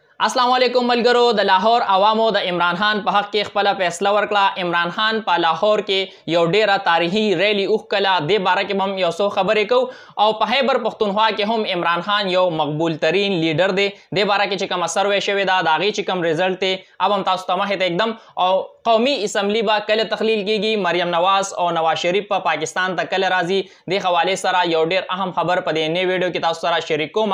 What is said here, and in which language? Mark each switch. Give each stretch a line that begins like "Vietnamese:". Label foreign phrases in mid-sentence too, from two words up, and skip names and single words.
Arabic: السلام علیکم
Pashto: ملګرو د لاهور عوامو د عمران خان په حق کې خپل فیصله ورکړه। عمران خان په لاهور کې یو ډیره تاریخي ریلی وکړه، د باره کې هم یو څو خبرې کو او په خیبر پختونخوا کې هم عمران خان یو مقبول ترین لیډر دی، د باره کې چې کوم سروې شوی دا د هغې چې کوم ریزلټ دی اب هم تاسو ته مخې ته एकदम او قومي اسمبلی به کله تخلیل کیږي، مریم نواز او نواز شریف په پاکستان ته کله راځي، د حوالې سره یو ډیر اهم خبر په دې نوې ویډیو کې تاسو سره شریک کوم